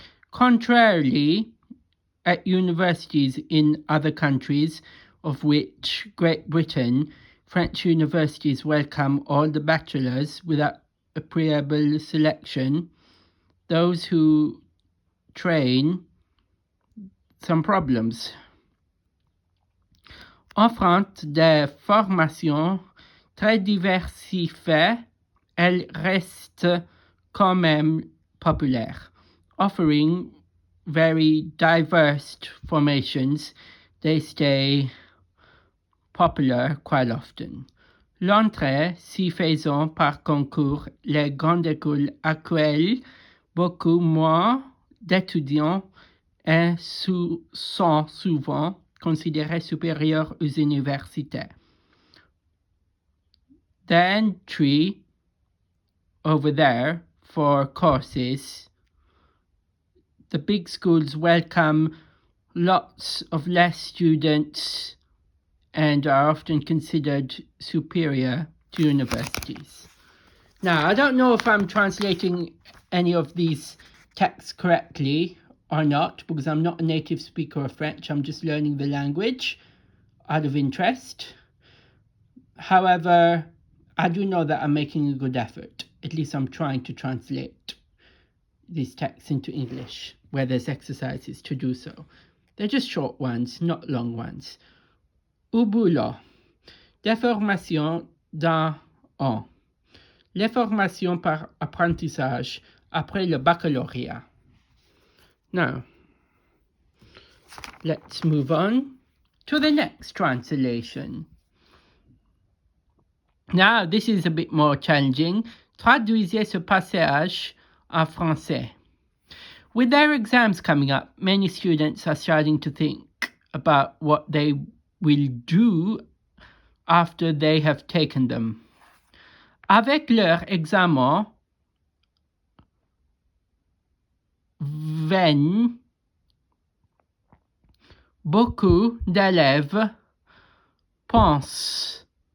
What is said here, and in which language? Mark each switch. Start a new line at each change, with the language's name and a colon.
English: Contrarily, at universities in other countries, of which Great Britain, French universities welcome all the bachelors without a prealable selection. Those who train some problems.
French: Offrant des formations très diversifiées, elles restent quand même populaires.
English: Offering very diverse formations, they stay popular quite often.
French: L'entrée s'y faisant par concours, les grandes écoles accueillent beaucoup moins d'étudiants et sont souvent considérés supérieurs aux universités.
English: The entry over there for courses, the big schools welcome lots of less students and are often considered superior to universities. Now, I don't know if I'm translating any of these texts correctly or not, because I'm not a native speaker of French. I'm just learning the language out of interest. However, I do know that I'm making a good effort. At least I'm trying to translate these texts into English, where there's exercises to do so. They're just short ones, not long ones.
French: Au boulot. Des formations d'un an. Les formations par apprentissage après le baccalauréat.
English: Now, let's move on to the next translation. Now, this is a bit more challenging.
French: Traduisez ce passage en français.
English: With their exams coming up, many students are starting to think about what they will do after they have taken them.
French: Avec leur examen viennent beaucoup d'élèves pensent